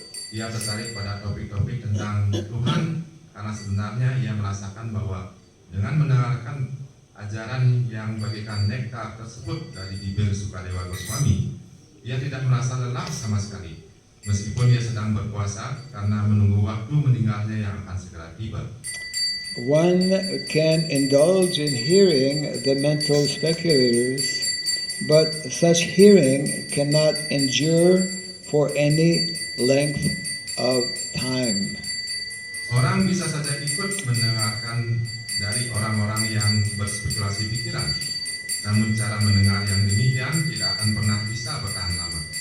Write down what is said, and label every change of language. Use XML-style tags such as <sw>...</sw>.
<id>Dia tertarik pada topik-topik tentang Tuhan karena sebenarnya ia merasakan bahwa dengan mendengarkan ajaran yang bagaikan nektar tersebut dari bibir Sukadewa Goswami, ia tidak merasa lelah sama sekali, meskipun ia sedang berpuasa karena menunggu waktu meninggalnya yang akan segera tiba.</id> <en>One can indulge in hearing the mental speculators, but such hearing cannot endure for any length of time.</en> <id>Orang bisa saja ikut mendengarkan dari orang-orang yang berspekulasi pikiran. Namun cara mendengar yang demikian tidak akan pernah bisa bertahan lama.</id>